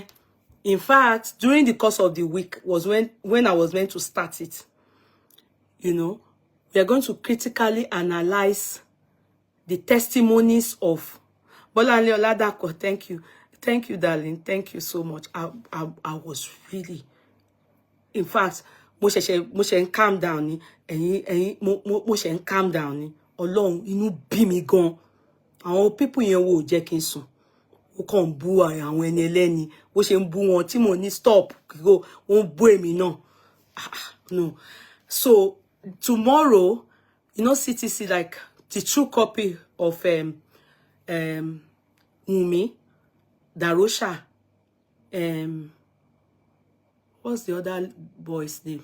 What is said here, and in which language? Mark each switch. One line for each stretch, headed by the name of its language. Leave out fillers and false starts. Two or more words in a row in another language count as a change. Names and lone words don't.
English: In fact, during the course of the week was when I was meant to start it. You know, we are going to critically analyze the testimonies of Bolanle Oladako, thank you. Thank you, darling. Thank you so much. I was really, in fact,
Yoruba: mo ṣe
English: calm down
Yoruba: ni. Mo ṣe
English: calm down
Yoruba: ni. Ọlọ́run, inú bí mi gan. Àwọn people yẹn wò jẹ́ kí n sùn. Ó kàn bú àwọn ẹni ẹlẹ́ni. Bó ṣe ń bú wọn tí mo ní stop. Ó ń bú èmi náà. No.
English: So tomorrow, you know, CTC, like the true copy of Wunmi, Darosha, what's the other boy's name?